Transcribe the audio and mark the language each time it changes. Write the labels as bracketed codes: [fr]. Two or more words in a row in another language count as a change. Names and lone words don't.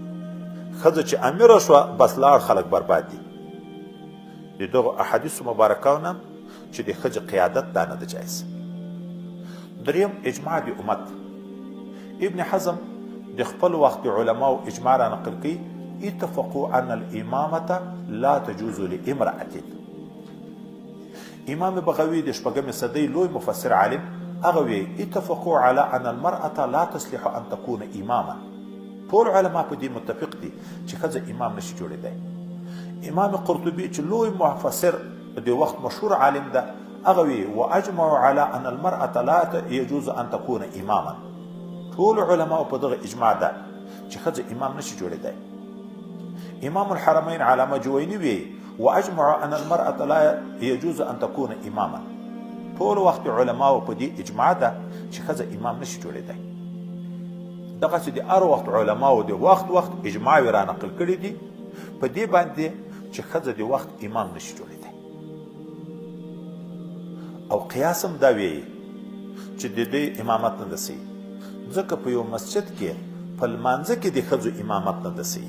[ps] ښځه چې امیره شوه بس لاړ خلک برباد دي. د دغو احادیثو مبارکو نه چې د ښځې قیادت دا نه ده جایز. دریم اجماع د امت. ابن حزم د خپل وخت د علماو اجماع را نقل کوي [ar] اتفقوا ان الامامة لا تجوز لامرأة. [ps] امام بغوی د شپږمې صدۍ لوی مفسر عالم هغه وی [ar] اتفقوا على ان المرأة لا تصلح ان تكون اماما. [ps] ټول علما په دې متفق دي چې ښځه امام نشي جوړېدی. امام قرطبي چې لوی مفسر د وخت مشهور عالم ده هغه وی [ar] واجمعوا على ان المرأة لا يجوز ان تكون اماما. [ps] ټول علما په دغه اجماع ده چې ښځه امام نشي جوړېدی. امام الحرمین علامه جوینی وی [ar] واجمعوا ان المرأة لا يجوز ان تكون اماما. [ps] ټول وخت علماو په دې اجماع ده چې ښځه امام نشي جوړېدی. دغسې د هر وخت علماو د وخت اجماع را نقل کړي دي په دې باندې چې ښځه د وخت امام نشي جوړېدی. او قیاس هم دا وی چې د دې امامت نه ده صحیح، ځکه په یو مسجد کې په لمانځه کې د ښځو امامت نه ده صحیح.